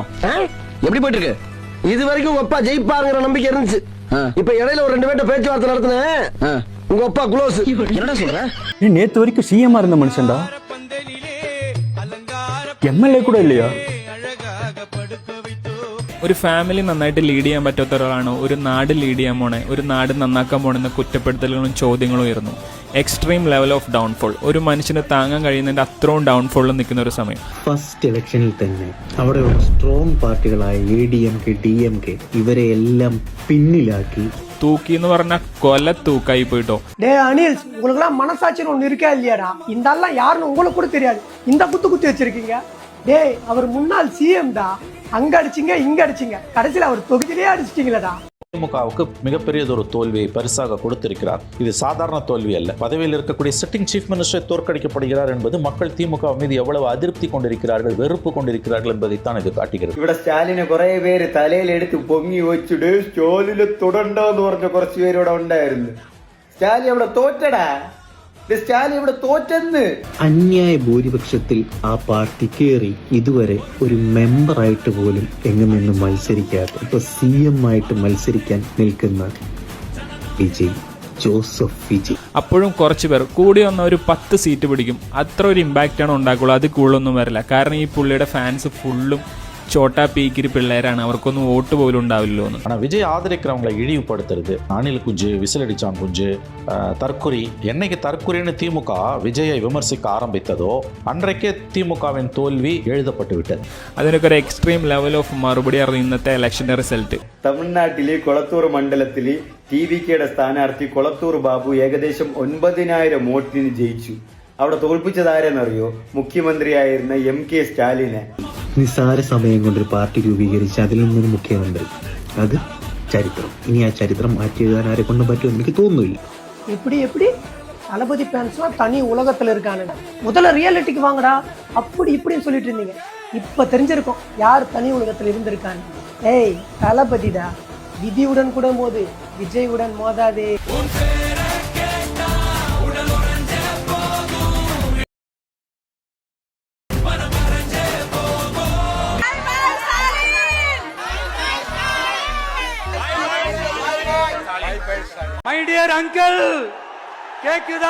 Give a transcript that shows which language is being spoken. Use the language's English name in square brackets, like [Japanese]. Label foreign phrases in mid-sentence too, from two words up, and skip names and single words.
[Tamil] எப்படி போயிட்டு இருக்கு? இது வரைக்கும் அப்பா ஜெயிப்பாங்கிற நம்பிக்கை இருந்துச்சு. இப்ப இடையில ஒரு 2 பேர்ட்ட பேச்சுவார்த்தை நடத்தினேன். உங்க அப்பா க்ளோஸ். என்னடா சொல்ற? நேத்து வரைக்கும் சிஎம் இருந்த மனுஷன்டா, எம்எல்ஏ கூட இல்லையா? [Malayalam] ഒരു ഫാമിലി നന്നായിട്ട് ലീഡ് ചെയ്യാൻ പറ്റാത്ത ഒരാളാണോ ഒരു നാട് ലീഡ് ചെയ്യാൻ പോണേ, ഒരു നാട് നന്നാക്കാൻ പോണെന്ന കുറ്റപ്പെടുത്തലുകളും ചോദ്യങ്ങളും ഉയർന്നു. [English] extreme level of downfall, [Malayalam] ഒരു മനുഷ്യന് താങ്ങാൻ കഴിയുന്നതിന്റെ അത്രയും ഡൗൺഫോളിൽ നിൽക്കുന്ന ഒരു സമയം. ഫസ്റ്റ് ഇലക്ഷനിൽ തന്നെ അവിടെയുള്ള സ്ട്രോങ് പാർട്ടികളായ ADMK, DMK ഇവരെ എല്ലാം പിന്നിലാക്കി തൂക്കി എന്ന് പറഞ്ഞാൽ കൊല തൂക്കായി പോയിട്ടോ. [Tamil] டே அனில் உங்களுக்குலாம் மனசாட்சின்னு ஒன்று இருக்கா இல்லையாடா? இந்த ஆள்லாம் யாருன்னு உங்களுக்கு கூட தெரியாது, இந்த குத்தி வச்சிருக்கீங்க. டேய் அவர் முன்னாள் CM டா, அங்க அடிச்சிங்க இங்க அடிச்சிங்க, கடைசியில் அவர் தொகுதியிலேயே அடிச்சிட்டீங்களடா. திமுகவுக்கு மிகப்பெரியதொரு தோல்வியை பரிசாக கொடுத்திருக்கிறார். இது சாதாரண தோல்வி அல்ல. பதவியில் இருக்கக்கூடிய [English] sitting chief minister [Tamil] தோற்கடிக்கப்படுகிறார் என்பது மக்கள் திமுக மீது எவ்வளவு அதிருப்தி கொண்டிருக்கிறார்கள், வெறுப்பு கொண்டிருக்கிறார்கள் என்பதைத்தான் இது காட்டுகிறது. [Malayalam] ഇവിടെ സ്റ്റാലിനെ കുറെ പേര് തലയിലെടുത്ത് പൊങ്ങി വെച്ചിട്ട് സ്റ്റോലില് തുടണ്ടോന്ന് പറഞ്ഞ കുറച്ച് പേര് ഇവിടെ ഉണ്ടായിരുന്നു. സ്റ്റാലിൻ അവിടെ തോറ്റടാ, സ്റ്റാലിൻ ഇവിടെ തോറ്റെന്ന്. അന്യായ ഭൂരിപക്ഷത്തിൽ ആ പാർട്ടി കയറി ഇതുവരെ ഒരു മെമ്പറായിട്ട് പോലും എങ്ങും നിന്ന് മത്സരിക്കാത്ത, ഇപ്പൊ CM ആയിട്ട് മത്സരിക്കാൻ നിൽക്കുന്ന ജോസഫ് വിജയ്. അപ്പോഴും കുറച്ച് പേർ കൂടി വന്ന ഒരു 10 സീറ്റ് പിടിക്കും, അത്ര ഒരു ഇമ്പാക്റ്റ് ആണ് ഉണ്ടാക്കുള്ളൂ. അത് കൂടുതലൊന്നും വരില്ല. കാരണം ഈ പുള്ളിയുടെ ഫാൻസ് ഫുള്ളും ചോട്ടാ പീക്കിരി പിള്ളേരാണ്, അവർക്കൊന്നും വോട്ട് പോലും ഉണ്ടാവില്ലോ എന്ന്. [Tamil] ஆனால் விஜய் ஆதரிக்கிறவங்களை இழிவுபடுத்துறது, அணில் குஞ்சு, விசிலடிச்சான் குஞ்சு, தற்குறி. என்னைக்கு தற்குறின்னு திமுக விஜயை விமர்சிக்க ஆரம்பித்ததோ அன்றைக்கே திமுகவின் தோல்வி எழுதப்பட்டு விட்டது. [Malayalam] അതിനൊക്കെ ഒരു [English] extreme level of [Malayalam] മറുപടി ആയിരുന്നു ഇന്നത്തെ ഇലക്ഷന്റെ റിസൾട്ട്. തമിഴ്നാട്ടിലെ കൊളത്തൂർ മണ്ഡലത്തില് TVKയുടെ സ്ഥാനാർത്ഥി കൊളത്തൂർ ബാബു ഏകദേശം 9,000 വോട്ടിന് ജയിച്ചു. അവിടെ തോൽപ്പിച്ചതാരെന്നറിയോ? മുഖ്യമന്ത്രിയായിരുന്ന MK സ്റ്റാലിനെ. നിസ്സാര സമയം കൊണ്ടൊരു പാർട്ടി രൂപീകരിച്ച് അതിൽ നിന്നൊരു മുഖ്യമന്ത്രി, അത് ചരിത്രം. ഇനി ആ ചരിത്രം മാറ്റി എഴുതാൻ ആരെ കൊണ്ടും പറ്റുമെന്ന് എനിക്ക് തോന്നുന്നില്ല. [Tamil] எப்படி தளபதி ஃபேன்ஸ்லாம் தனி உலகத்துல இருக்கானுங்க. முதல்ல ரியாலிட்டிக்கு வாங்கடா, அப்படி இப்படின்னு சொல்லிட்டு இருந்தீங்க. இப்ப தெரிஞ்சிருக்கும் யார் தனி உலகத்துல இருந்திருக்கான்னு. ஏய் தளபதிடா, விதியுடன் கூட மோது, விஜயுடன் மோதாதே. [English] my dear uncle, [Tamil] கேக்குதா?